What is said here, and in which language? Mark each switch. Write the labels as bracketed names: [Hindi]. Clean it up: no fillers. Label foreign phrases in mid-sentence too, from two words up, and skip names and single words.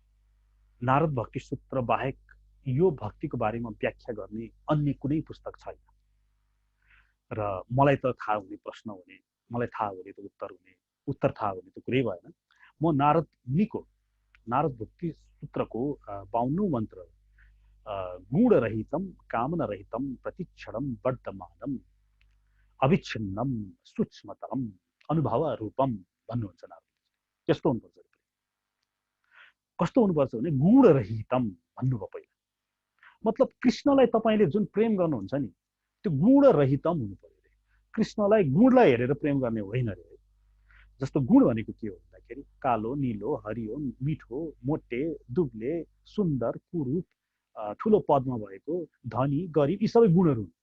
[Nepali] नारद भक्ति सूत्र बाहेक यो भक्तिको बारेमा व्याख्या गर्ने अन्य कुनै पुस्तक छैन र मलाई त थाहा हुने प्रश्न हुने, मलाई थाहा हुने त उत्तर हुने, उत्तर थाहा हुने त कुरै भएन। म नारद मुनिको नारद भक्ति सूत्रको 52औं मन्त्र [Sanskrit] गुणरहितं कामनारहितं प्रतिक्षणं वर्तमानं अविच्छिन्नं सूक्ष्मतरम अनुभव रूपम [Nepali] भन्नुहुन्छ नारद। त्यस्तो हुनुपर्छ। कस्तो हुनुपर्छ भने गुणरहितम भन्नुभयो पहिला। मतलब कृष्णलाई तपाईँले जुन प्रेम गर्नुहुन्छ नि त्यो गुणरहितम हुनु पर्यो रे। कृष्णलाई गुणलाई हेरेर प्रेम गर्ने होइन रे। जस्तो गुण भनेको के हो भन्दाखेरि कालो, नीलो, हरियो, मिठो, मोटे, दुब्ले, सुन्दर, कुरूप, ठुलो पदमा भएको, धनी, गरिब, यी सबै गुणहरू हुन्।